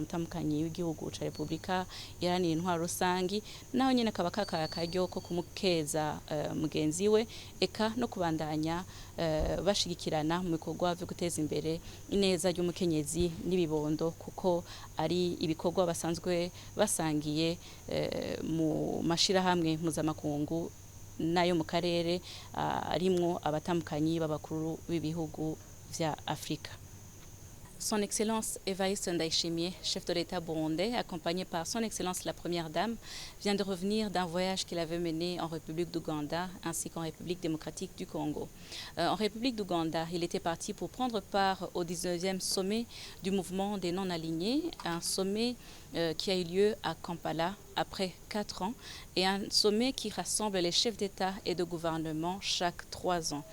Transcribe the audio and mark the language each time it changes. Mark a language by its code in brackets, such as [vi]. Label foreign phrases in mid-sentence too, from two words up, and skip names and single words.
[rn] umutambukanyi w'igihugu ca Republika Iharanira Intwaro Rusangi naho nyene kaba kakaye akaryo ko kumukeza mugenzi we eka no kubandanya bashigikirana mu bikorwa vyo guteza imbere ineza ry'umukenyezi n'ibibondo kuko ari ibikorwa basanzwe basangiye mu mashirahamwe mpuzamakungu nayo mu karere arimwo abatambukanyi b'abakuru b'ibihugu vya Afrika. [fr] Son Excellence Evariste Ndayishimiye, chef de l'État burundais, accompagné par Son Excellence la Première Dame, vient de revenir d'un voyage qu'il avait mené en République d'Ouganda ainsi qu'en République démocratique du Congo. En République d'Ouganda, il était parti pour prendre part au 19e sommet du mouvement des non-alignés, un sommet qui a eu lieu à Kampala après 4 ans et un sommet qui rassemble les chefs d'État et de gouvernement chaque 3 ans.